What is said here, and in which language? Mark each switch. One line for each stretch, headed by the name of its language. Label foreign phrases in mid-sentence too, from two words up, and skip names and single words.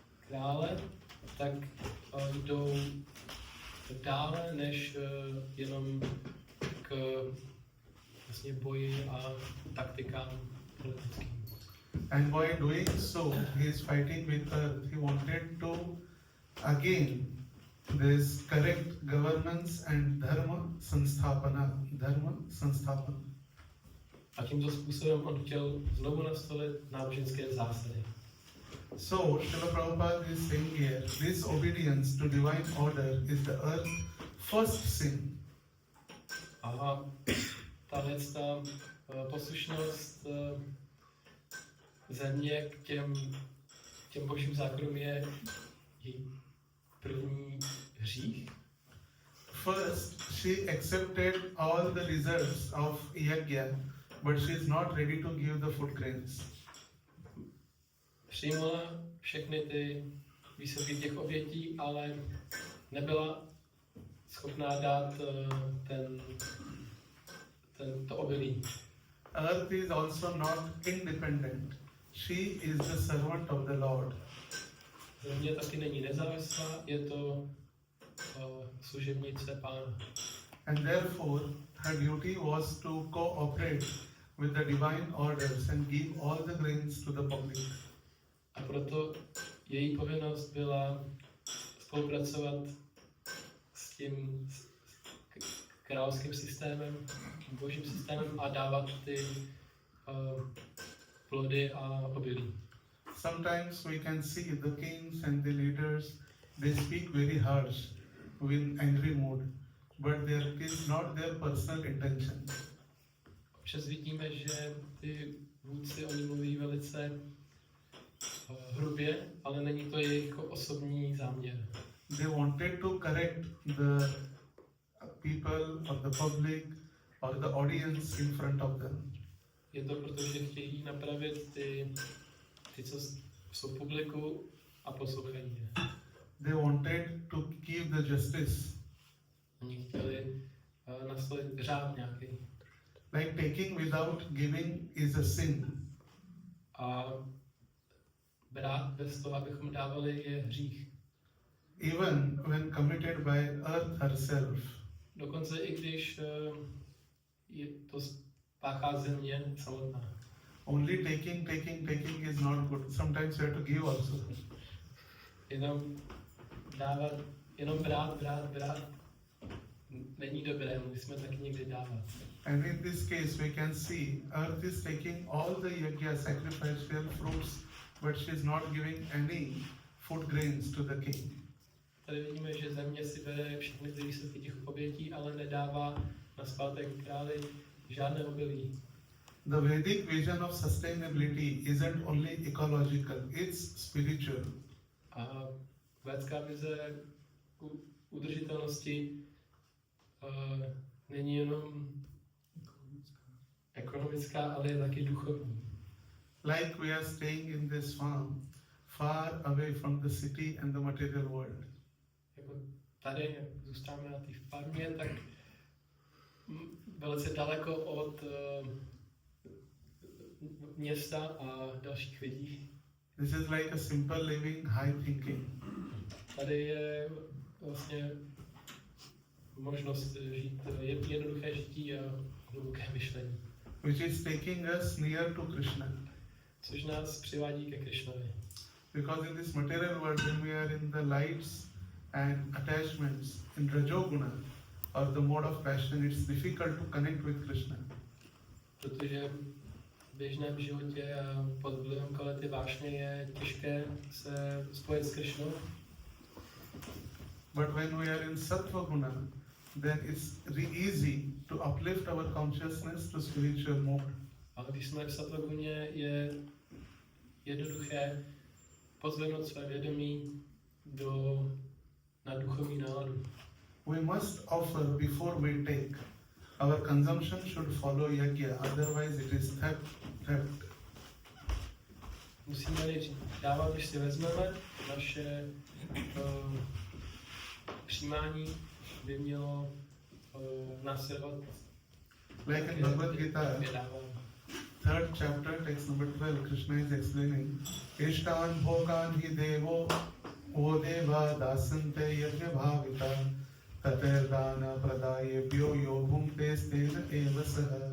Czech: krále, tak jdou dále než jenom k vlastně boji a taktikám politickým.
English: And by doing so, he is fighting with earth. He wanted to again this correct governance and
Sanskrit: धर्म संस्थापना.
Czech: A tímto způsobem on chtěl znovu nastolit náboženské zásady.
English: So, Srila Prabhupada is saying here, this obedience to divine order is the earth's first sin.
Czech: A ta poslušnost země k těm božím zákonům je její první hřích.
English: First, she accepted all the results of yajna, but she is not ready to give the food grains.
Czech: Přijmula všechny ty výsledky těch obětí, ale nebyla schopná dát to obilí.
English: Earth is also not independent. She is the servant of the Lord.
Czech: Země taky není nezávislá, je to služebnice Pána.
English: And therefore, her duty was to cooperate with the divine orders and give all the grains to the public.
Czech: A proto její povinnost byla spolupracovat s tím královským systémem, božím systémem a dávat ty plody a obilí.
English: Sometimes we can see the kings and the leaders, they speak very harsh, with angry mood, but there is not their personal intention.
Czech: Občas vidíme, že ty vůdci, oni mluví velice hrubě, ale není to jejich osobní záměr.
English: They wanted to correct the people or the public or the audience in front of them.
Czech: Je to proto, že chtějí napravit ty co jsou publiku a poslouchají je.
English: They wanted to keep the justice.
Czech: Oni chtěli nastolit řád nějaký.
English: Like taking without giving is a sin.
Czech: A brát bez toho, abychom dávali, je hřích.
English: Even when committed by earth herself.
Czech: Dokonce i když je to páchá země samotná.
English: Only taking is not good. Sometimes you have to give also.
Czech: Jenom dávat, jenom brát, není dobré, musíme taky někdy dávat.
English: And in this case we can see earth is taking all the yajna sacrificial fruits, but she is not giving any food grains to the king.
Czech: Tady vidíme, že země si bere všechny ty výsledky těch obětí, ale nedává na zpátek králi žádné obilí.
English: The Vedic vision of sustainability isn't only ecological, it's spiritual.
Czech: A védská vize udržitelnosti není jenom ekonomická, ale je taky duchovní.
English: Like we are staying in this farm, far away from the city and the material world.
Czech: Jako tady, jak zůstáváme na té farmě, tak velice daleko od města a dalších lidí.
English: This is like a simple living, high thinking.
Czech: Tady je vlastně možnost žít jednoduché žití a hluboké myšlení.
English: Which is taking us near to Krishna.
Czech: Což nás přivádí ke Krishnovi.
English: Because in this material world, when we are in the lights and attachments in Rajoguna or the mode of passion, it's difficult to connect with Krishna.
Czech: Protože v běžném životě a pod vlivem kvality vášně je těžké se spojit s Krishnou.
English: But when we are in
Sanskrit: सत्त्व गुण,
English: then it's easy to uplift our consciousness to spiritual mode.
Czech: Ale když jsme v
Sanskrit: सत्त्व गुणे,
Czech: je jednoduché pozvednout své vědomí na duchovní náladu.
English: We must offer before we take. Our consumption should follow yajna, otherwise it is theft.
Czech: Musíme nejdřív dávat, když si vezmeme, naše přijímání by mělo následovat.
English: Like in Bhagavad Gita, 3rd chapter, text number 12, Krishna is explaining,
Sanskrit: इष्टान् भोगान् हि देवो ओ देवा दास्यन्ते यज्ञ भाविता तैर्दत्तान् अप्रदायैभ्यो यो भुङ्क्ते स्तेन एव सः.